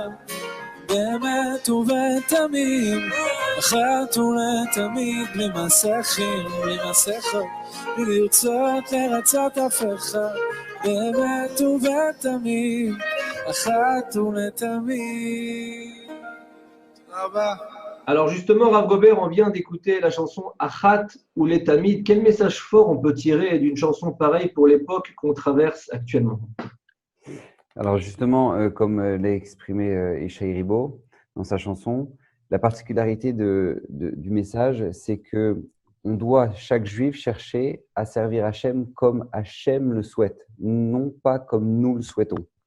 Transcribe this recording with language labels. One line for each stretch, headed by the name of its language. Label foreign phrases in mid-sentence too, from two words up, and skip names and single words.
Hebrew: באמת ובתמים, אחת ולתמיד, בלי מסכים, בלי מסכות, בלי לרצות לרצות אף אחד, באמת ובתמים, אחת ולתמיד. תודה רבה.
French: Alors justement, Rav Gobert, on vient d'écouter la chanson Achat ou les Tamid. Quel message fort on peut tirer d'une chanson pareille pour l'époque qu'on traverse actuellement? Alors justement, comme l'a exprimé Ishaï Ribo dans sa chanson, la particularité du message, c'est que on doit, chaque juif, chercher à servir Hachem comme Hachem le souhaite, non pas comme nous le souhaitons.